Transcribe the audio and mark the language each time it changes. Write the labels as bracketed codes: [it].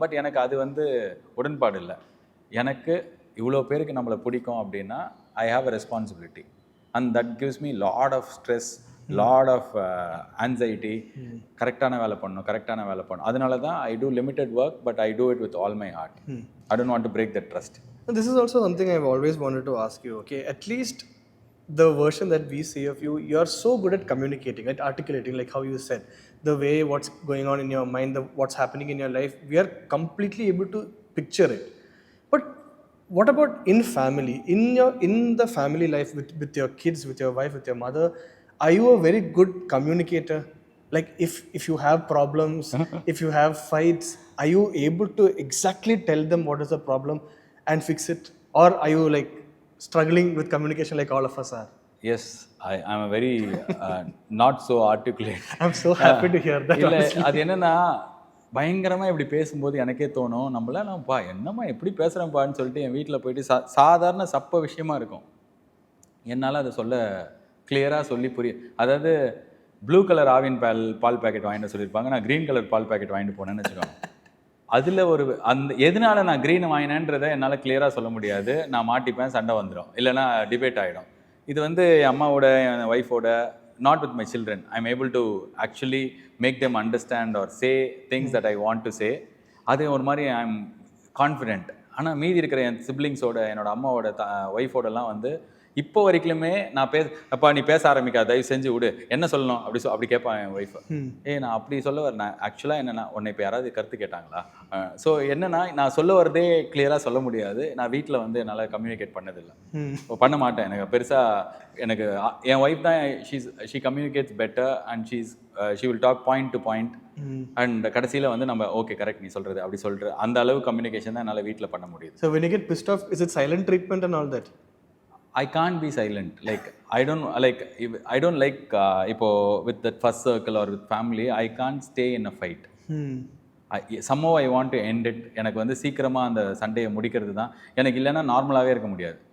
[en] but [ta] எனக்கு அது வந்து உடன்பாடு இல்லை. எனக்கு இவ்வளோ பேருக்கு நம்மளை பிடிக்கும் அப்படின்னா [en] I have a responsibility and that gives me lot of stress, lot of anxiety. [ta] கரெக்டான வேலை பண்ணணும். அதனால தான் [en] I do limited work, but I do it with all my heart. I don't want to break that trust. This is also something I've always wanted to ask you. Okay, at least the version that we see of you, you're so good at communicating, at articulating, like how you said, the way what's going on in your mind, what's happening in your life, we are completely able to picture it. But what about in family, in the family life with your kids, with your wife, with your mother? Are you a very good communicator? Like if you have problems, if you have fights, are you able to exactly tell them what is the problem and fix it? Or are you like struggling with communication like all of us are? Yes, I'm a very not so articulate. I'm so happy to hear that. [ta] இல்லை, அது என்னன்னா பயங்கரமாக இப்படி பேசும்போது எனக்கே தோணும், நம்மளா என்னம்மா எப்படி பேசுகிறேன்ப்பான்னு சொல்லிட்டு என் வீட்டில் போயிட்டு சாதாரண சப்ப விஷயமா இருக்கும். என்னால் அதை சொல்ல கிளியராக சொல்லி அதாவது ப்ளூ கலர் ஆவின் பால் பேக்கெட் வாங்கிட்டு சொல்லியிருப்பாங்க, நான் க்ரீன் கலர் பால் பேக்கெட் வாங்கிட்டு போனேன்னு வச்சுக்கோங்க. அதில் அந்த எதனால நான் க்ரீன் வாங்கினேன்றதை என்னால் கிளியராக சொல்ல முடியாது. நான் மாட்டிப்பேன், சண்டை வந்துடும், இல்லைனா டிபேட் ஆகிடும். இது வந்து என் அம்மாவோட, என் ஒய்ஃபோட, [en] not with my children. I'm able to actually make them understand or say things that I want to say. [ta] அது ஒரு மாதிரி [en] I'm confident. [ta] ஆனால் மீதி இருக்கிற என் சிப்ளிங்ஸோட, என்னோட அம்மாவோட ஒய்ஃபோடலாம் வந்து இப்போ வரைக்குமே நான் அப்பா நீ பேச ஆரம்பிக்காத, தயவு செஞ்சு விடு, என்ன சொல்லணும் அப்படி கேட்பான் என் ஒய்ஃபை. நான் அப்படி சொல்ல வரேன். ஆக்சுவலாக என்னென்னா, உன்னை இப்போ யாராவது கருத்து கேட்டாங்களா? ஸோ என்னென்னா, நான் சொல்ல வரதே கிளியராக சொல்ல முடியாது. நான் வீட்டில் வந்து என்னால் கம்யூனிகேட் பண்ணதில்லை, பண்ண மாட்டேன். எனக்கு பெருசாக என் ஒய்ஃப் தான் [en] She communicates better and she will talk point to point. [ta] And கடைசியில் வந்து நம்ம ஓகே கரெக்ட் நீ சொல்கிறது அப்படி சொல்கிற அந்த அளவு கம்யூனிகேஷன் தான் என்னால் வீட்டில் பண்ண முடியுது. [en] So when you get pissed off, is it silent treatment and all that? I can't be silent. Like I don't like இப்போ with that first circle or with family, I can't stay in a fight. Somehow I want to end it. [ta] எனக்கு வந்து சீக்கிரமாக அந்த சண்டையை முடிக்கிறது தான் எனக்கு. இல்லைன்னா நார்மலாகவே இருக்க முடியாது.